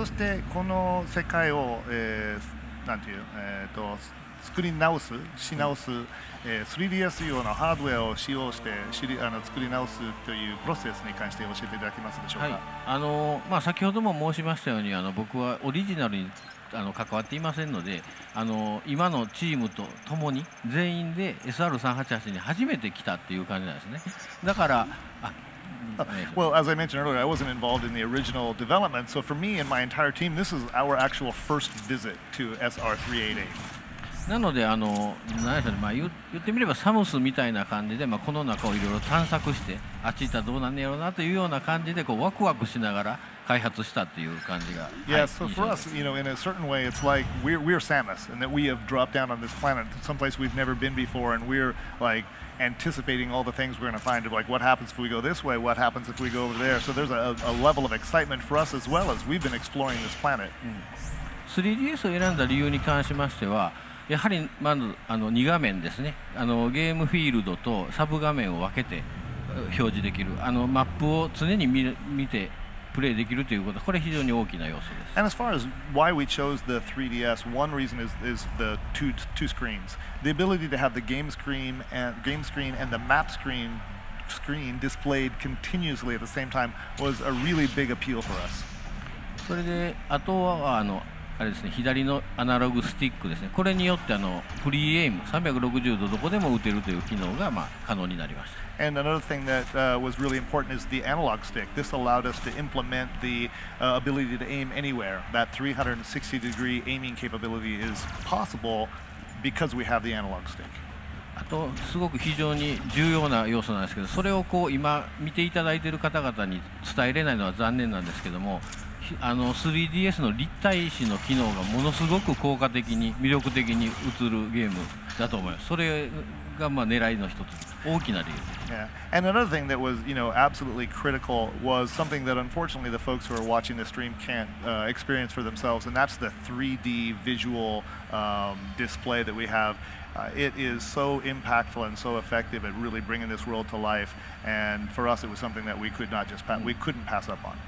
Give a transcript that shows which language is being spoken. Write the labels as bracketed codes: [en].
[ja] そしてこの世界を、なんていう作り直す、3DS 用のハードウェアを使用して作り直すというプロセスに関して教えていただけますでしょうか。はい、先ほども申しましたように僕はオリジナルに関わっていませんので、今のチームとともに全員で SR388 に初めて来たっていう感じなんですね。だから [en] Well, as I mentioned earlier, I wasn't involved in the original development, so for me and my entire team, this is our actual first visit to SR388. [ja] なので何でしょうね、言ってみればサムスみたいな感じで、この中をいろいろ探索してあっち行ったらどうなんねやろうなというような感じでこうワクワクしながら開発したっていう感じが。 [en] Yeah, so for us, in a certain way, it's like we're Samus, and that we have dropped down on this planet, someplace we've never been before, and we're like anticipating all the things we're going to find. Like, what happens if we go this way? What happens if we go over there? So there's a level of excitement for us as well as we've been exploring this planet. [ja] 3DS を選んだ理由に関しましては、やはりまず2画面ですね。ゲームフィールドとサブ画面を分けて表示できるマップを常に見てプレイできるということ、これ非常に大きな要素です。 [en] And as far as why we chose the 3DS, one reason is the two screens. The ability to have the game screen and the map screen displayed continuously at the same time was a really big appeal for us. [ja] それであとはあれですね、左のアナログスティックですね。これによってフリーエイム360度どこでも打てるという機能が可能になりました。 [en] And another thing that was really important is the analog stick. This allowed us to implement the ability to aim anywhere. That 360-degree aiming capability is possible because we have the analog stick. [ja] あとすごく非常に重要な要素なんですけど、それを今見ていただいている方々に伝えれないのは残念なんですけども、3DS の立体視の機能がものすごく効果的に魅力的に映るゲームだと思います。それが狙いの一つ、大きな理由です。 [en] Yeah. And another thing that was, absolutely critical was something that unfortunately the folks who are watching the stream can't experience for themselves, and that's the 3D visual display that we have. It is so impactful and so effective at really bringing this world to life, and for us it was something that we couldn't pass up on.